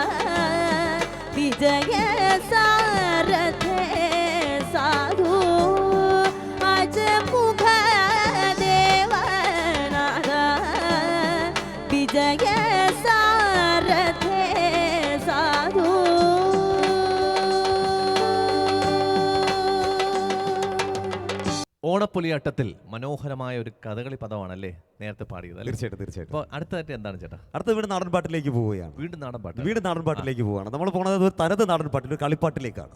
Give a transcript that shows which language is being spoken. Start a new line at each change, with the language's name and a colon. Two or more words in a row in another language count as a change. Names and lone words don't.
Sanskrit: विजय सारथे साधु अजमुख देवनाद विजय सारथे साधु
Malayalam: ഓണപ്പൊലിയാട്ടത്തിൽ മനോഹരമായ ഒരു കഥകളി പദമാണല്ലേ നേരത്തെ പാടിയത് അല്ലേ? തീർച്ചയായിട്ടും. അപ്പോൾ അടുത്തതായിട്ട് എന്താണ് ചേട്ടാ? അടുത്ത വീട് നാടൻ പാട്ടിലേക്ക് പോവുകയാണ്. വീണ്ടും നാടൻ പാട്ട്. വീട് നാടൻ പാട്ടിലേക്ക് പോവുകയാണ്. നമ്മൾ പോകുന്നത് ഒരു തനത് നാടൻ പാട്ടിൽ ഒരു കളിപ്പാട്ടിലേക്കാണ്.